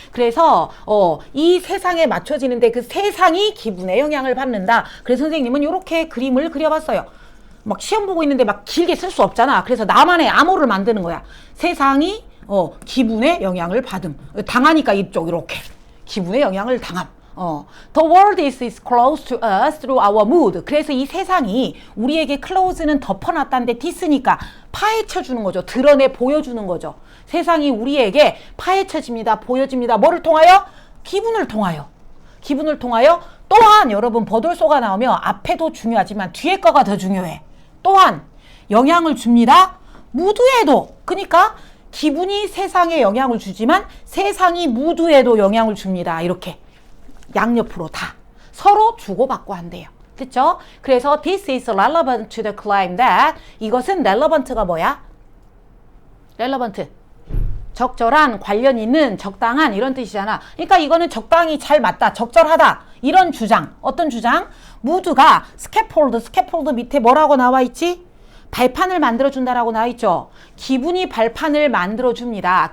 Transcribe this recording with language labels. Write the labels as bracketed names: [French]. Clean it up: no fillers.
[Korean] 그래서 이 세상에 맞춰지는데 그 세상이 기분의 영향을 받는다. 그래서 선생님은 이렇게 그림을 그려봤어요. 막 시험 보고 있는데 막 길게 쓸 수 없잖아. 그래서 나만의 암호를 만드는 거야. 세상이 기분의 영향을 받음. 당하니까 이쪽 이렇게 기분의 영향을 당함. [English] The world is close to us through our mood. [Korean] 그래서 이 세상이 우리에게 close는 덮어놨다는데 this니까 파헤쳐주는 거죠. 드러내 보여주는 거죠. 세상이 우리에게 파헤쳐집니다. 보여집니다. 뭐를 통하여? 기분을 통하여. 기분을 통하여 또한 여러분 버돌소가 나오면 앞에도 중요하지만 뒤에 거가 더 중요해. 또한 영향을 줍니다. 무드에도. 그러니까 기분이 세상에 영향을 주지만 세상이 무드에도 영향을 줍니다. 이렇게 양옆으로 다 서로 주고받고 한대요. 됐죠? 그래서 [English] this is relevant to the claim that [Korean] 이것은 [English] relevant가 뭐야? [Korean] relevant 적절한, 관련 있는, 적당한 이런 뜻이잖아. 그러니까 이거는 적당히 잘 맞다, 적절하다 이런 주장. 어떤 주장? 무드가 스캐폴드 밑에 뭐라고 나와 있지? 발판을 만들어준다라고 나와 있죠. 기분이 발판을 만들어줍니다.